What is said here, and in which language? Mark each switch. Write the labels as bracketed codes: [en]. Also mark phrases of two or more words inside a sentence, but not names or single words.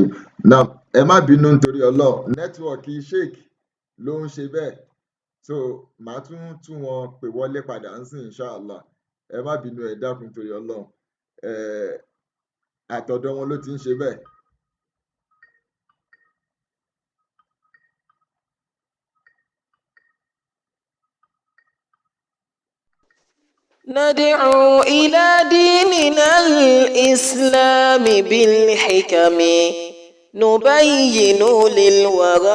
[yo] Nam, ẹ má bínú nítorí Ọlọ́run, nẹ́tíwọ̀kì sheik ló ń ṣe bẹ́ẹ̀, so màá tún wọn pè wọlé padà ń sìn inshallah. Ẹ má bínú, ẹ dákun nítorí Ọlọ́run, àtọ̀dọ̀ wọn ló ti ń ṣe bẹ́ẹ̀. [ar] ندعو إلى ديننا الإسلام بالحكم نبين للورى